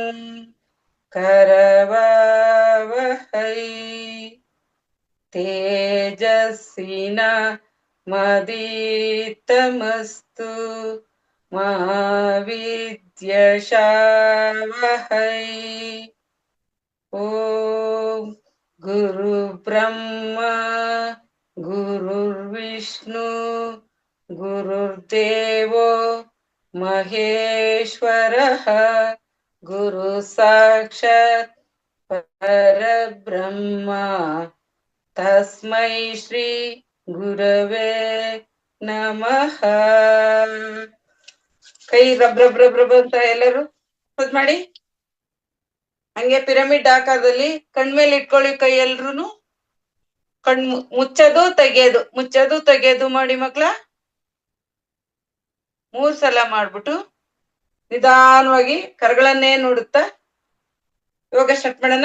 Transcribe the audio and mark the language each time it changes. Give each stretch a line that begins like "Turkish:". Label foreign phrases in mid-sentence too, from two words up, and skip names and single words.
Sanskrit: ಕರವಾವಹೈ ತೇಜಸ್ವಿನ ಮದೀತಮಸ್ತು ಮಾ ವಿದ್ಯಷಾವಹೈ. ಓಂ ಗುರು ಬ್ರಹ್ಮ ಗುರುರ್ವಿಷ್ಣು ಗುರುರ್ದೇವೋ ಮಹೇಶ್ವರಃ ಗುರು ಸಾಕ್ಷಾತ್ ಪರಬ್ರಹ್ಮ ತಸ್ಮೈ ಶ್ರೀ ಗುರವೇ ನಮಃ.
Kannada: ಕೈ ರಬ್ರಬ್ರಬ್ರಬ್ ಅಂತ ಎಲ್ಲರೂ ಮಾಡಿ. ಹಂಗೆ ಪಿರಮಿಡ್ ಆಕಾರದಲ್ಲಿ ಕಣ್ಮೇಲೆ ಇಟ್ಕೊಳ್ಳಿ ಕೈ ಎಲ್ರುನು. ಮುಚ್ಚೋದು ತೆಗೆಯೋದು ಮಾಡಿ ಮಕ್ಳ. 3 ಸಲ ಮಾಡ್ಬಿಟ್ಟು ನಿಧಾನವಾಗಿ ಕರಗಳನ್ನೇ ನೋಡುತ್ತಾ ಇವಾಗ ಸ್ಟಾರ್ಟ್ ಮಾಡೋಣ.